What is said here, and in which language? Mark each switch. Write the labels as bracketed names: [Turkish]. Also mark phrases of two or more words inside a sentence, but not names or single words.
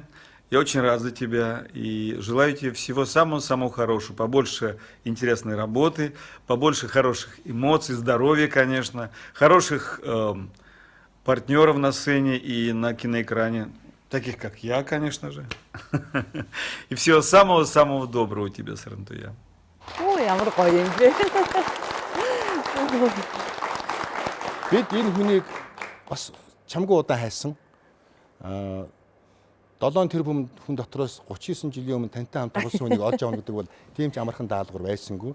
[Russian] Я очень рад за тебя и желаю тебе всего самого-самого хорошего. Побольше интересной работы, побольше хороших эмоций, здоровья, конечно, хороших партнеров на сцене и на киноэкране, таких как я, конечно же. И всего самого-самого доброго тебе, Сарантуяа. [Mongolian] Ой, ямар гоё юм бэ. Бид энэ хүнийг бас чамгүй удаан хайсан. 7 тэрбум хүн дотроос 39 жилийн өмнө тантай хамт тоглосон хүнийг олж авах гэдэг бол тийм ч амархан даалгавар байсангүй.